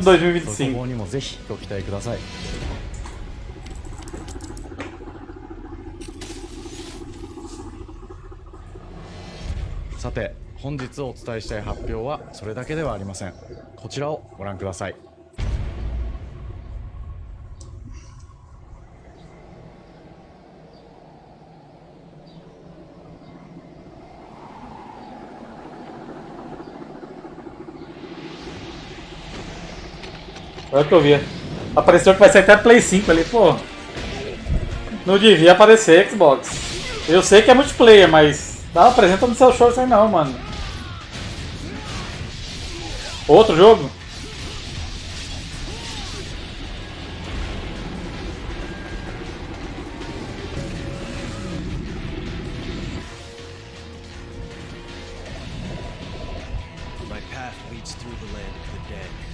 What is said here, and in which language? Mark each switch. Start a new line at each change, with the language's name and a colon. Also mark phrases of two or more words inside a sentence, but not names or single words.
Japanese: その今後にもぜひご期待ください。さて、本日お伝えしたい発表はそれだけではありません。こちらをご覧ください。
Portuguese: Olha o que eu vi. Apareceu que vai ser até Play 5 ali, pô. Não devia aparecer Xbox. Eu sei que é multiplayer, mas não apresenta no seu shorts aí não, mano. Outro jogo?
English: My path leads through the land of the dead.